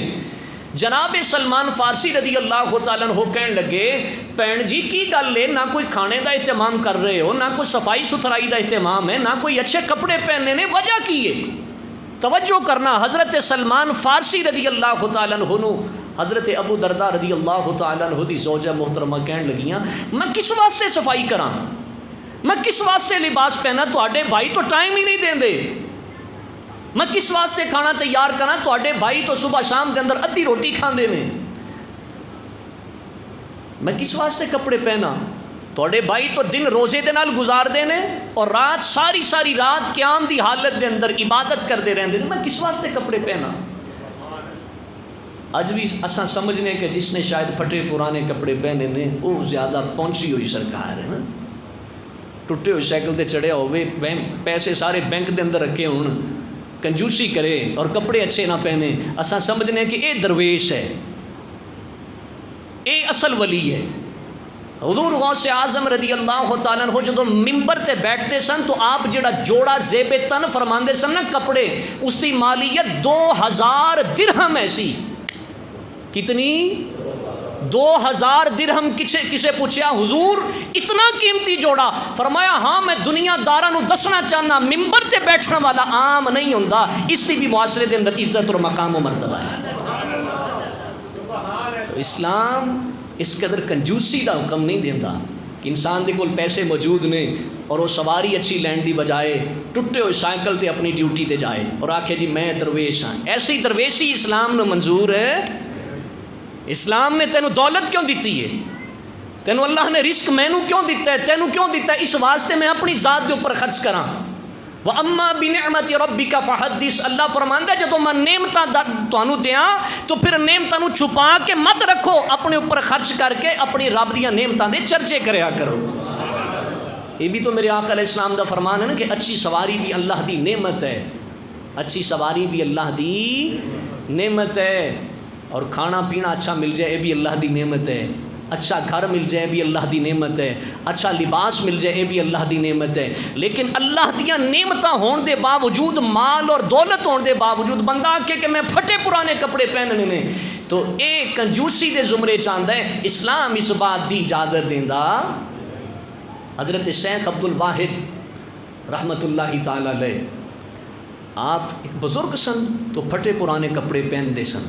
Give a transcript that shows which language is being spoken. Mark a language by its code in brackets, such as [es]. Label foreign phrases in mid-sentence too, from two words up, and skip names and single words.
[pa] جناب سلمان فارسی [ar] رضی اللہ تعالیٰ عنہ [pa] کہن لگے، پین جی کی گل ہے، نہ کوئی کھانے دا اہتمام کر رہے ہو، نہ کوئی صفائی ستھرائی دا اہتمام ہے، نہ کوئی اچھے کپڑے پہننے نے، وجہ کی ہے؟ توجہ کرنا، حضرت سلمان فارسی [ar] رضی اللہ تعالیٰ عنہ [pa] حضرت ابو درداء [ar] رضی اللہ تعالیٰ عنہ [pa] دی زوجہ محترمہ کہن لگیاں، میں کس واسطے صفائی کراں، میں کس واسطے لباس پہنا، تواڈے بھائی تو ٹائم ہی نہیں دیندے، میں کس واسطے کھانا تیار کراں، تواڈے بھائی تو صبح شام کے اندر ادھی روٹی کھاندے نے، میں کس واسطے کپڑے پہنا، تواڈے بھائی تو دن روزے دے نال گزار دے نے اور رات ساری رات قیام دی حالت دے اندر عبادت کردے رہندے نے، میں کس واسطے کپڑے پہنا۔ اج بھی اساں سمجھنے کہ جس نے شاید پھٹے پرانے کپڑے پہنے نے وہ زیادہ پہنچی ہوئی سرکار ہے نا، ٹوٹے ہوئے سائیکل تے چڑھیا ہوئے، پیسے سارے بینک دے اندر رکھے ہون، کنجوسی کرے اور کپڑے اچھے نہ پہنے، اساں سمجھنے کہ اے درویش ہے، اے اصل ولی ہے۔ حضور غوث اعظم [ar] رضی اللہ تعالیٰ عنہ [pa] جدو ممبر تے بیٹھتے سن تو آپ جڑا جوڑا زیب تن فرماندے سن نا کپڑے، اس کی مالیت 2000 درہم ایسی، کتنی؟ 2000 درہم۔ کسے پوچھا حضور اتنا قیمتی جوڑا؟ فرمایا ہاں میں دنیا داراں نو دسنا چاہنا ممبر تے بیٹھنے والا عام نہیں ہوندا، اس کی بھی معاشرے دے اندر عزت اور مقام و مرتبہ ہے۔ تو اسلام اس قدر کنجوسی دا حکم نہیں دیتا کہ انسان دے کول پیسے موجود نے اور وہ سواری اچھی لین دی بجائے ٹوٹے ہوئے سائیکل تے اپنی ڈیوٹی تے جائے اور آکھے جی میں درویش ہاں۔ ایسی درویشی اسلام نو منظور ہے؟ اسلام نے تینوں دولت کیوں دیتی ہے؟ تینوں اللہ نے رزق مینوں کیوں دیتا ہے؟ تینوں کیوں دیتا ہے؟ اس واسطے میں اپنی ذات دے اوپر خرچ کراں۔ [ar] وَأَمَّا بِنِعْمَةِ رَبِّكَ فَحَدِّثْ، [pa] اللہ فرماندا ہے جدوں میں نعمتاں تانوں دیاں تو پھر نعمتاں نوں چھپا کے مت رکھو، اپنے اوپر خرچ کر کے اپنی رب دیاں نعمتاں دے چرچے کریا کرو۔ یہ بھی تو میرے آقا [ar] علیہ السلام [pa] دا فرمان ہے نا کہ اچھی سواری بھی اللہ دی نعمت ہے، اچھی سواری بھی اللہ دی نعمت ہے، اور کھانا پینا اچھا مل جائے یہ بھی اللہ دی نعمت ہے، اچھا گھر مل جائے بھی اللہ دی نعمت ہے، اچھا لباس مل جائے بھی اللہ دی نعمت ہے۔ لیکن اللہ دیاں نعمتاں ہون دے باوجود، مال اور دولت ہون دے باوجود بندہ آکے کہ میں پھٹے پرانے کپڑے پہننے نے تو اے کنجوسی دے زمرے چاہتا ہے۔ اسلام اس بات دی اجازت دیندا۔ حضرت شیخ عبد الواحد [ar] رحمت اللہ تعالی علیہ، [pa] آپ ایک بزرگ سن تو پھٹے پرانے کپڑے پہن دے سن۔